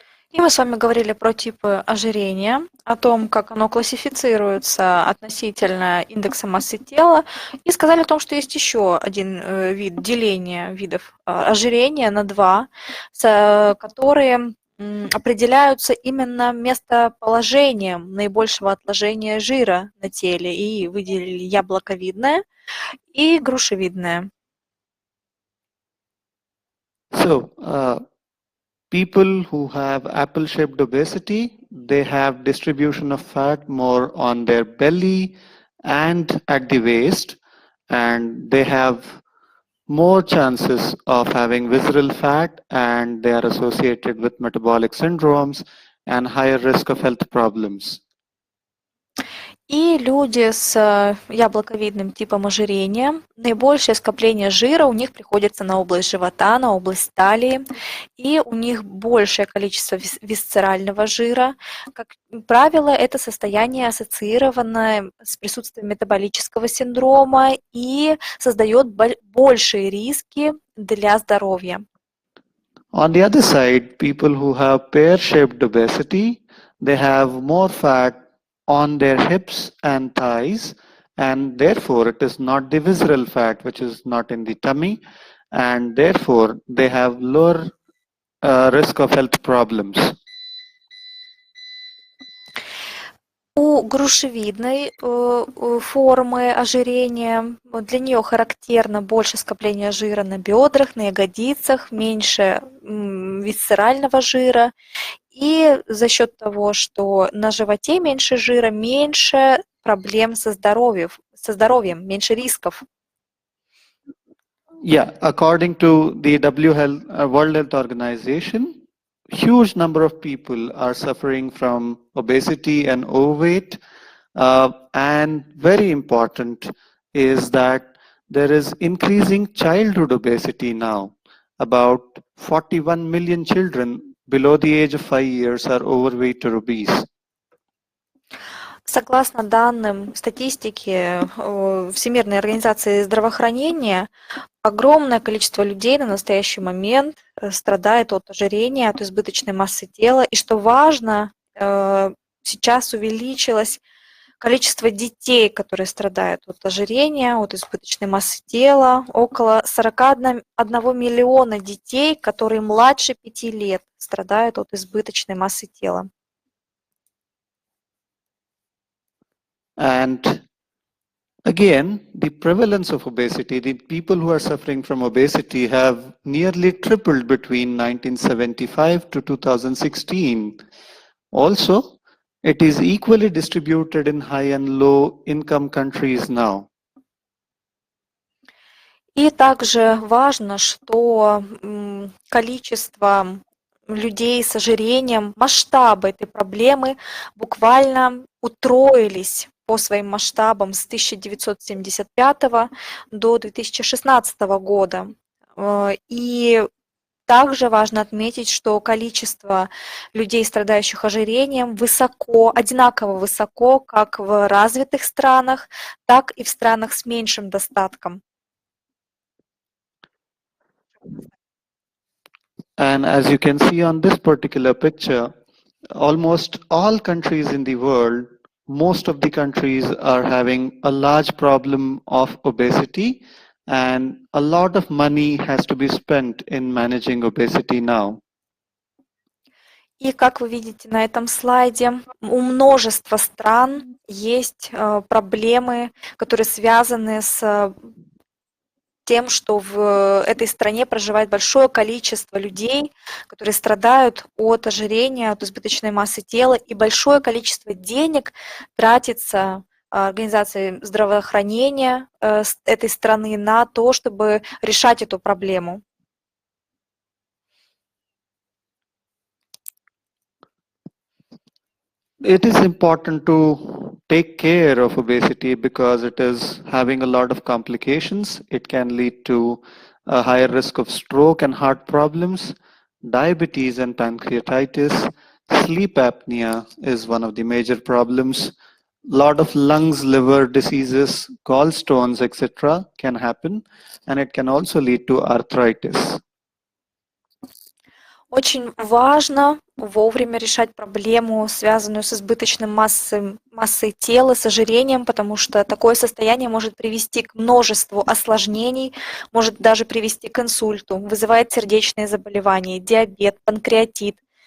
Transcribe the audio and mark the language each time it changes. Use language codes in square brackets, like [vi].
[ru] И мы с вами говорили про типы ожирения, о том, как оно классифицируется относительно индекса массы тела, и сказали о том, что есть еще один вид деления видов ожирения на два, которые определяются именно местоположением наибольшего отложения жира на теле, и выделили яблоковидное и грушевидное. [en] So, people who have apple-shaped obesity, they have distribution of fat more on their belly and at the waist, and they have more chances of having visceral fat, and they are associated with metabolic syndromes and higher risk of health problems. [ru] И люди с яблоковидным типом ожирения, наибольшее скопление жира у них приходится на область живота, на область талии, и у них большее количество висцерального жира. Как правило, это состояние ассоциировано с присутствием метаболического синдрома и создает большие риски для здоровья. [en] On the other side, people who have pear-shaped obesity, they have more fat on their hips and thighs, and therefore it is not the visceral fat which is not in the tummy, and therefore they have lower risk of health problems. [ru] У грушевидной формы ожирения для нее характерно больше скопления жира на бедрах, на ягодицах, меньше висцерального жира. И за счет того, что на животе меньше жира, меньше проблем со здоровьем, меньше рисков. [en] Yeah, according to the World Health Organization, huge number of people are suffering from obesity and overweight, and very important is that there is increasing childhood obesity now. About 41 million children below the age of 5 years are overweight or obese. [ru] Согласно данным статистики Всемирной организации здравоохранения, огромное количество людей на настоящий момент страдает от ожирения, от избыточной массы тела. И что важно, сейчас увеличилось количество детей, которые страдают от ожирения, от избыточной массы тела. Около 41 миллиона детей, которые младше 5 лет, страдают от избыточной массы тела. [en] And again, the prevalence of obesity, the people who are suffering from obesity have nearly tripled between 1975 to 2016. Also, It is equally distributed in high and low income countries now. [ru] И также важно, что количество людей с ожирением, масштабы этой проблемы буквально утроились по своим масштабам с 1975 до 2016 года. И также важно отметить, что количество людей, страдающих ожирением, одинаково высоко как в развитых странах, так и в странах с меньшим достатком. [en] And as you can see on this particular picture, almost all countries in the world, most of the countries are having a large problem of obesity, and a lot of money has to be spent in managing obesity now. [ru] И как вы видите на этом слайде, у множества стран есть проблемы, которые связаны с тем, что в этой стране проживает большое количество людей, которые страдают от ожирения, от избыточной массы тела, и большое количество денег тратится организацией здравоохранения этой страны на то, чтобы решать эту проблему. [en] It is important to take care of obesity because it is having a lot of complications. It can lead to a higher risk of stroke and heart problems, diabetes and pancreatitis. Sleep apnea is one of the major problems. A lot of lungs, liver diseases, gallstones, etc. can happen, and it can also lead to arthritis. [ru] Очень важно вовремя решать проблему, связанную с избыточной массой тела, с ожирением, потому что такое состояние может привести к множеству осложнений, может даже привести к инсульту, вызывает сердечные заболевания, диабет, панкреатит.